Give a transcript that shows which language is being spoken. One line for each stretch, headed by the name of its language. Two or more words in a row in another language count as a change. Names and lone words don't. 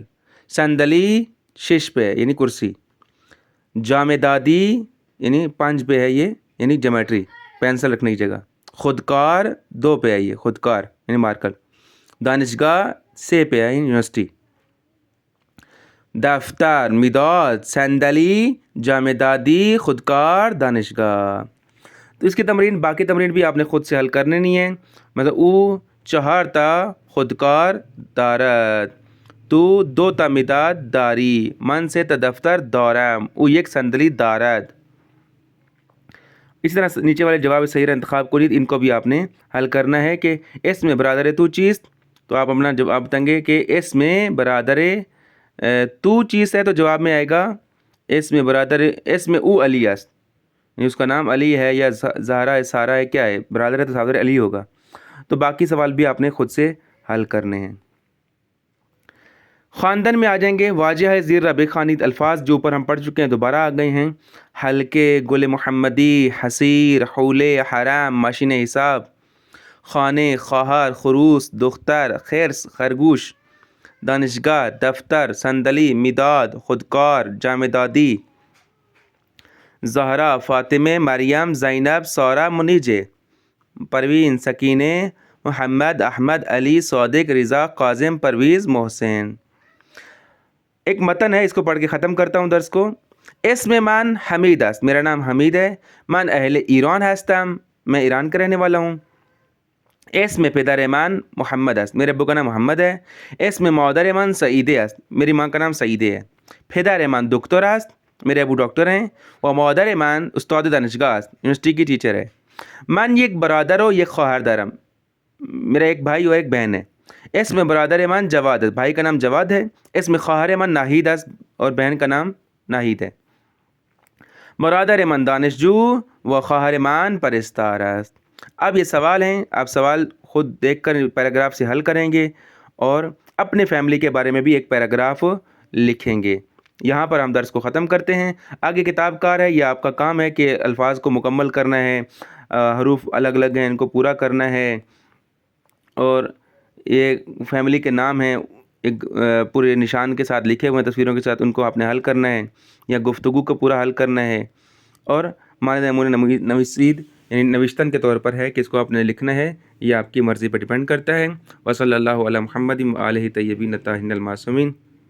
Urdu: صندلی 6 پہ ہے یعنی کرسی. جامدادی یعنی 5 پہ ہے یہ یعنی جیومیٹری، پینسل رکھنے کی جگہ. خودکار 2 پہ ہے یہ خودکار یعنی مارکر. دانشگاہ 6 پہ ہے یونیورسٹی. دفتر، مداد، صندلی، جامدادی، خودکار، دانشگاہ. تو اس کی تمرین، باقی تمرین بھی آپ نے خود سے حل کرنے نہیں ہے.
Persian: مطلب او 4 تا خودکار دارد. تو 2 تا مداد داری. من 3 تا دفتر دارم. او 1 صندلی دارد.
Urdu: اسی طرح نیچے والے جواب صحیح انتخاب کو ان کو بھی آپ نے حل کرنا ہے. کہ اس میں
Persian: برادر تو چیز،
Urdu: تو آپ اپنا جواب بتائیں گے کہ اس میں
Persian: برادر تو چیز
Urdu: ہے، تو جواب میں آئے گا اس میں برادر، اس میں
Persian: او علی است،
Urdu: یعنی اس کا نام علی ہے یا زہرا ہے، سارا ہے، کیا ہے، برادر ہے تو برادر علی ہوگا. تو باقی سوال بھی آپ نے خود سے حل کرنے ہیں. خاندان میں آ جائیں گے. واجہ ہے
Persian: زیر ربع خوانید
Urdu: الفاظ جو اوپر ہم پڑھ چکے ہیں دوبارہ آ گئے ہیں.
Persian: حلقے، گل محمدی، حصیر، حولے، حرم، ماشین حساب، خانے، خواہر، خروس، دختر، خرس، خرگوش، دانشگاہ، دفتر، صندلی، مداد، خودکار، جامدادی، زہرا، فاطمہ، مریم، زینب، سارہ، منیجہ، پروین، سکینہ، محمد، احمد، علی، صادق، رضا، کاظم، پرویز، محسن.
Urdu: ایک متن ہے، اس کو پڑھ کے ختم کرتا ہوں درس کو.
Persian: اسم من حمید است،
Urdu: میرا نام حمید ہے.
Persian: من اہل ایران ہستم،
Urdu: میں ایران کا رہنے والا ہوں.
Persian: اسم پدرمان محمد است،
Urdu: میرے ابو کا نام محمد ہے.
Persian: اسم مادرمان سعیده است،
Urdu: میری ماں کا نام سعیده ہے.
Persian: پدرمان دکتر است،
Urdu: میرے ابو ڈاکٹر ہیں.
Persian: و مادرمان استاد دانشگاه است،
Urdu: یونیورسٹی کی ٹیچر ہے.
Persian: من یک برادر و یک خواهر دارم،
Urdu: میرا ایک بھائی اور ایک بہن ہے.
Persian: اسم برادر من جواد
Urdu: ہے، بھائی کا نام جواد ہے.
Persian: اسم خواہر من ناہید است،
Urdu: اور بہن کا نام ناہید ہے.
Persian: برادر من دانشجو و خواہر من پرستار است.
Urdu: اب یہ سوال ہیں، آپ سوال خود دیکھ کر پیراگراف سے حل کریں گے اور اپنے فیملی کے بارے میں بھی ایک پیراگراف لکھیں گے. یہاں پر ہم درس کو ختم کرتے ہیں. آگے کتاب کار ہے، یہ آپ کا کام ہے کہ الفاظ کو مکمل کرنا ہے، حروف الگ الگ ہیں ان کو پورا کرنا ہے، اور یہ فیملی کے نام ہیں ایک پورے نشان کے ساتھ لکھے ہوئے ہیں تصویروں کے ساتھ، ان کو آپ نے حل کرنا ہے یا گفتگو کو پورا حل کرنا ہے. اور
Persian: ماند نمونہ نویسید
Urdu: یعنی نوشتن کے طور پر ہے کہ اس کو آپ نے لکھنا ہے، یہ آپ کی مرضی پر ڈیپینڈ کرتا ہے.
Arabic: وصلی اللہ علی محمد و آلہ طیبین الطاہرین المعصومین.